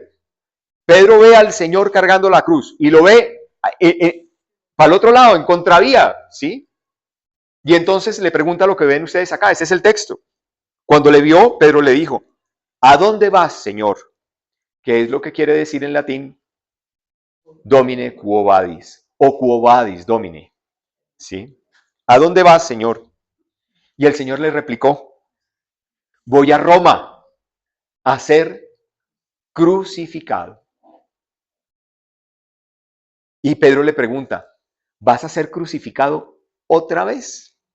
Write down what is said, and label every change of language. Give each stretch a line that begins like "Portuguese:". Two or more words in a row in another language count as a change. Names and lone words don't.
Spanish: Pedro ve al Señor cargando la cruz y lo ve para el otro lado, en contravía, ¿sí? Y entonces le pregunta lo que ven ustedes acá, ese es el texto. Cuando le vio, Pedro le dijo, ¿a dónde vas, Señor? ¿Qué es lo que quiere decir en latín?
Latin: Domine quo vadis, o quo vadis domine,
Spanish: ¿sí? ¿A dónde vas, Señor? Y el Señor le replicó, voy a Roma a ser crucificado. Y Pedro le pregunta, ¿vas a ser crucificado otra vez?